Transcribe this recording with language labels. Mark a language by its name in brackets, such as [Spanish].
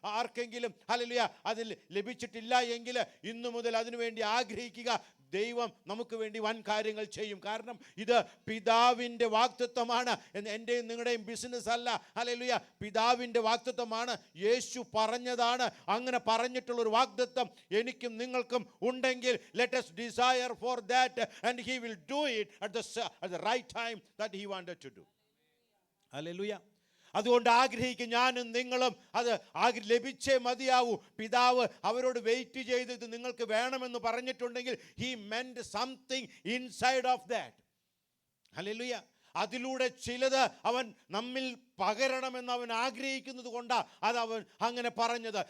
[Malayalam] ആർക്കെങ്കിലും ഹല്ലേലൂയ അതിൽ ലഭിച്ചിട്ടില്ല എങ്കിൽ ഇന്നു മുതൽ അതിനുവേണ്ടി ആഗ്രഹിക്കുക. ദൈവം നമുക്ക് വേണ്ടി വൻ കാര്യങ്ങൾ ചെയ്യും. കാരണം ഇത് പിതാവിൻ്റെ വാഗ്ദത്തമാണ്, എൻ്റെയും നിങ്ങളുടെയും ബിസിനസ് അല്ല. ഹല്ലേലൂയ. പിതാവിൻ്റെ വാഗ്ദത്തമാണ്, യേശു പറഞ്ഞതാണ്. അങ്ങനെ പറഞ്ഞിട്ടുള്ളൊരു വാഗ്ദത്തം എനിക്കും നിങ്ങൾക്കും ഉണ്ടെങ്കിൽ [English] let us desire for that and he will do it at the right time that he wanted to do. [Malayalam] Hallelujah. അതുകൊണ്ട് ആഗ്രഹിക്കും ഞാനും നിങ്ങളും അത് ലഭിച്ചേ മതിയാവൂ. പിതാവ് അവരോട് വെയിറ്റ് ചെയ്ത് ഇത് നിങ്ങൾക്ക് വേണമെന്ന് പറഞ്ഞിട്ടുണ്ടെങ്കിൽ [English] he meant something inside of that. [Malayalam] Hallelujah. അതിലൂടെ ചിലത് അവൻ നമ്മിൽ പകരണമെന്ന് അവൻ ആഗ്രഹിക്കുന്നത് കൊണ്ടാണ് അതവൻ അങ്ങനെ പറഞ്ഞത്.